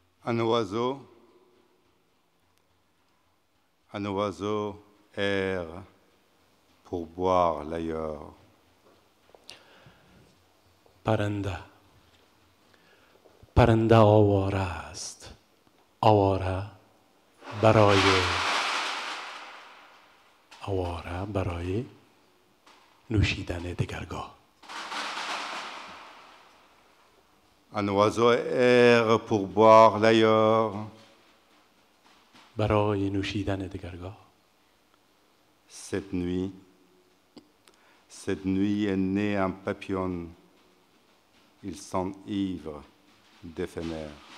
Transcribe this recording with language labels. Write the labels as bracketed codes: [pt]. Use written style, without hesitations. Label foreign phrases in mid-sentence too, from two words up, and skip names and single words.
[fr] Un oiseau erre pour boire l'ailleurs. [fa] پرنده آواره است، آواره برای نوشیدن دگرگاه. [fr] Un oiseau erre pour boire l'ailleurs. [fa] برای نوشیدن دگرگاه. [fr] Cette nuit est né un papillon. Il s'enivre d'éphémère.